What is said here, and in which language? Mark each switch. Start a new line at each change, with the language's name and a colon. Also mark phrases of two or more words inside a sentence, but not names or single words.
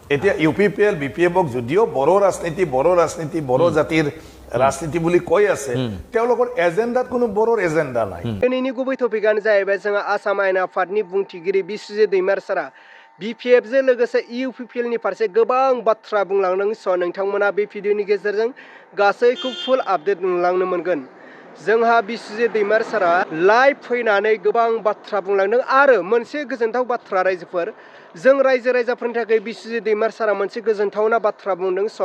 Assamese: এতিয়া UPPL BPF যদিও বড়ো ৰাজনীতি বড়ো জাতিৰ ৰাজনীতি বুলি কৈ আছে তেওঁলোকৰ এজেন্ডাত কোনো বড়োৰ এজেন্ডা নাই
Bodo: दिनैनि गुबै टपिकआनो जाहैबाय जोंहा आसाम आयेन आफादनि बुंथिगिरि बिस्वजित दैमारी सारा BPF जों लोगोसे UPPL नि फारसे गोबां बाथ्रा बुंलांदों स' नोंथांमोना बे भिडिअनि गेजेरजों गासैखौ फुल आपडेट नुलांनो मोनगोन जोंहा बिस्वजित दैमारी सारा लाइभ फैनानै गोबां बाथ्रा बुंलांदों आरो मोनसे गोजोनथाव बाथ्रा रायजोफोर जों रायजो राजाफोरनि थाखाय बिस्वजित दैमारी सारा मोनसे गोजोनथावना बाथ्रा बुंदों स'